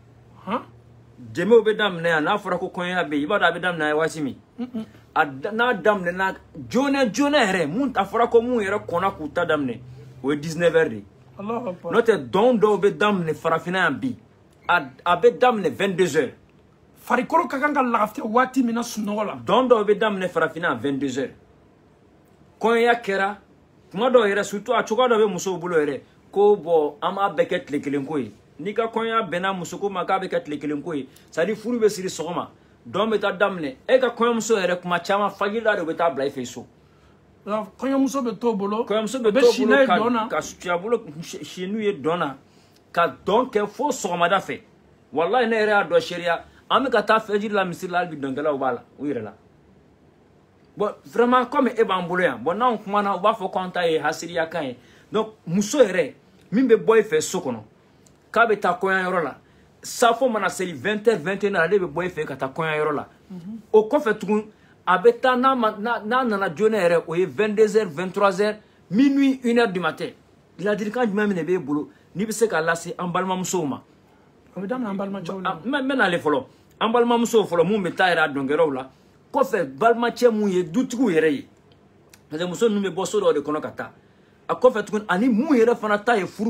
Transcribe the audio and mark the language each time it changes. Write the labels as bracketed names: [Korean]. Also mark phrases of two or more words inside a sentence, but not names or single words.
[Bambara] jɛmɛw bɛ daminɛ yan n'a fɔra ko kɔɲɔya bɛ yen i b'a dɔn a bɛ daminɛ yan waati min n'a daminɛna joona joona yɛrɛ mun a fɔra ko mun yɛrɛ kɔnna k'u ta daminɛ o ye 19 heures de ye n'o tɛ dɔn dɔw bɛ daminɛ farafinna yan bi a bɛ daminɛ 22 heures farikolo ka kan ka lafiya waati min na sunɔgɔ la dɔn dɔw bɛ daminɛ farafinna yan 22 heures kɔɲɔya kɛra kuma dɔw yɛrɛ surtout a cogoya dɔ bɛ musow bolo yɛrɛ ko bon an b'a bɛɛ kɛ tile kelen ko ye n'i ka kɔɲɔya bɛnna muso ko ma k'a bɛ kɛ tile kelen ko ye [French] c'est à dire [Bambara] furu bɛ siri sɔgɔma dɔn bɛ taa daminɛ e ka kɔɲɔmuso yɛrɛ kuma caman fajirila de bɛ taa bila i fɛ so kɔɲɔmuso bɛ t'o bolo kɔɲɔmuso bɛ t'o bolo ka suya bolo si n'u ye dɔn na ka dɔn kɛ fo sɔgɔmada fɛ walahi ne yɛrɛ y'a dɔn sariya an bɛ ka taa fajiri la misiri la hali bi dɔnkɛlaw b'a la u yɛrɛ la [French] bon vraiment comme [Bambara] e b'an bolo yan bon n'anw kumana u b'a fɔ k'an ta ye hasiriya kan ye donc muso yɛrɛ min bɛ bɔ i fɛ so kɔnɔ k'a bɛ taa kɔɲɔyɔrɔ la safo mana seli 20 heures 21 heures ale bɛ bɔ i fɛ ka taa kɔɲɔyɔrɔ la o kɔfɛ tugun a bɛ taa n'a nana joona yɛrɛ o ye 22 heures 23 heures minuit 1 [French] heure du matin [Bambara] ladilikan jumɛn min de b'e bolo n'i bɛ se k'a lase an balimamusow ma a bɛ daminɛ an balimacɛw la n bɛ n'ale fɔlɔ an balimamusow fɔlɔ mun bɛ taa yɛrɛ a dɔnkɛlaw la kɔfɛ balimacɛ mun ye dutigiw yɛrɛ ye parce que muso ninnu bɛ bɔ so dɔw de kɔnɔ ka taa a kɔfɛ tugun ani mun yɛrɛ fana ta ye furu